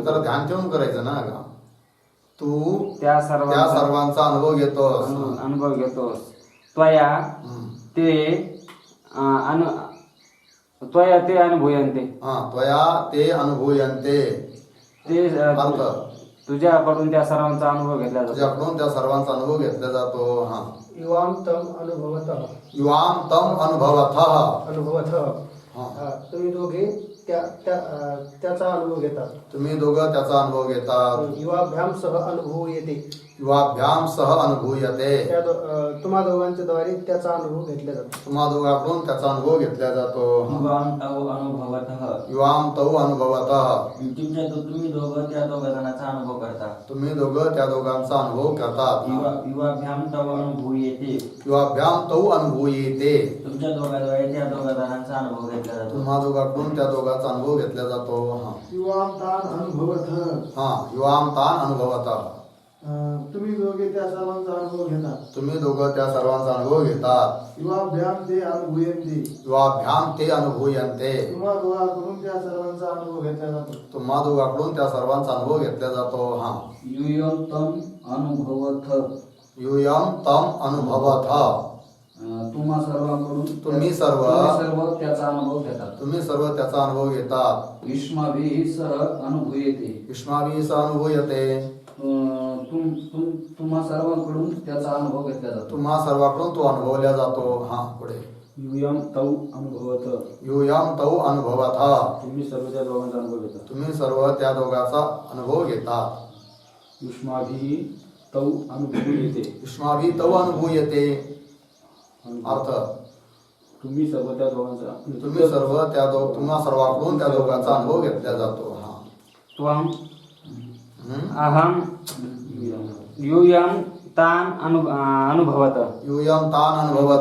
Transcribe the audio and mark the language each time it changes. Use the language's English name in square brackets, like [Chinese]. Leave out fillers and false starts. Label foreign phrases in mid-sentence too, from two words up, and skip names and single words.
[Marathi] तर ध्यान ठेवून करायचं ना का तू त्या त्या सर्वांचा अनुभव घेतोस. अनुभव घेतोस त्वया हम्म. [Sanskrit] ते त्वया ते अनुभूयन्ते त्वया ते अनुभूयन्ते. [Marathi] ते अर्थ तुझ्याकडून त्या सर्वांचा अनुभव घेतला जातो तुझ्याकडून त्या सर्वांचा अनुभव घेतला जातो. हा [Sanskrit] युवाम तम अनुभवतः युवाम तम अनुभवतः. [Marathi] अनुभवतः तुम्ही दोघे त्याचा अनुभव घेतात. तुम्ही दोघं त्याचा अनुभव घेतात. [Sanskrit] युवाभ्याम सह अनुभव येते. युवाभ्याम सह अनुभूयते. [Marathi] तुम्हा दोघांच्या द्वारे त्याचा अनुभव घेतला जातो. तुम्हा दोघांकडून त्याचा अनुभव घेतला जातो. [Sanskrit] युवाम तव अनुभवतः युवाम तौ अनुभवतः. [Marathi] तुम्ही दोघं त्या दोघा जणांचा अनुभव करता. तुम्ही दोघं त्या दोघांचा अनुभव करतात. [Sanskrit] युवाभ्याम तव अनुभूयते. युवाभ्याम तौ अनुभूयते. [Marathi] तुमच्या दोघांद्वारे त्या दोघा जणांचा अनुभव घेतला जातो. तुम्हा दोघांकडून त्या दोघांचा अनुभव घेतला जातो. [Sanskrit] युवाम तान अनुभवतः युवाम तान अनुभवतः. [Marathi] तुम्ही दोघे त्या सर्वांचा अनुभव घेतात. तुम्ही दोघं त्या सर्वांचा अनुभव घेतात. [Sanskrit] युवाभ्याम ते अनुभूयन्ते. युवाभ्याम ते अनुभूयन्ते. [Marathi] तुम्हा दोघांकडून त्या सर्वांचा अनुभव घेतला जातो. तुम्हा दोघांकडून त्या सर्वांचा अनुभव घेतला जातो. [Sanskrit] युयम तम अनुभवथ. युयम तम अनुभवतः. [Marathi] तुम्हा सर्वांकडून तुम्ही सर्व त्याचा अनुभव घेतात. तुम्ही सर्व त्याचा अनुभव घेतात. [Sanskrit] युष्माभिः सह अनुभूयते. युष्माभिः सह अनुभूयते. [Marathi] तुम्हा सर्वांकडून त्याचा अनुभव घेतला जातो. तुम्हा सर्वांकडून तो अनुभवला जातो. पुढे [Sanskrit] युयम तौ अनुभवत. युयम तौ अनुभवतः. [Marathi] तुम्ही सर्व त्या दोघांचा अनुभव घेता. तुम्ही सर्व त्या दोघांचा अनुभव घेतात. युष्माभिः तौ अनुभूयते. युष्माभिः तौ अनुभूयते. अर्थ तुम्ही सर्व त्या दोघांचा तुम्ही सर्व तुम्हा सर्वांकडून त्या दोघांचा अनुभव घेतला जातो. [Sanskrit] त्वं अहम यूयम तान अनुभवत. यूयम तान अनुभवत.